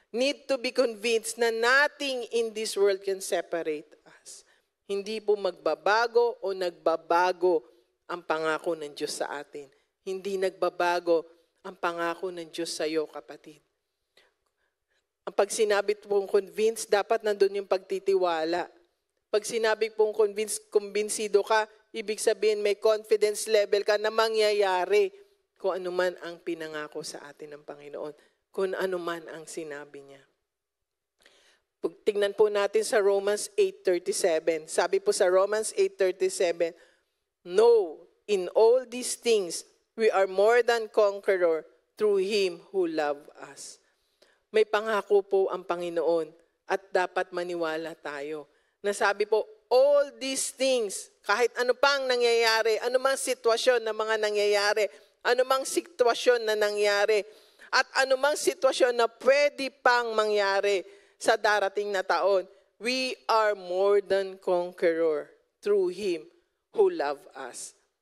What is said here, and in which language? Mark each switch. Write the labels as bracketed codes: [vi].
[en] Need to be convinced na nothing in this world can separate us. [tl] Hindi po magbabago o nagbabago ang pangako ng Diyos sa atin. Hindi nagbabago ang pangako ng Diyos sa iyo, kapatid. Ang pag sinabi pong convinced, dapat nandun yung pagtitiwala. Pag sinabi pong kumbinsido ka, ibig sabihin may confidence level ka na mangyayari kung ano man ang pinangako sa atin ng Panginoon, kung ano man ang sinabi niya. Tingnan po natin sa Romans 8:37. Sabi po sa Romans 8:37, [en] "No, in all these things, we are more than conqueror through Him who loved us." [tl] May pangako po ang Panginoon at dapat maniwala tayo. Nasabi po, [en] all these things, [tl] kahit ano pang nangyayari, anumang sitwasyon na mga nangyayari, anumang sitwasyon na nangyari, at anumang sitwasyon na pwede pang mangyari sa darating na taon, [en] we are more than conqueror through Him who loved us.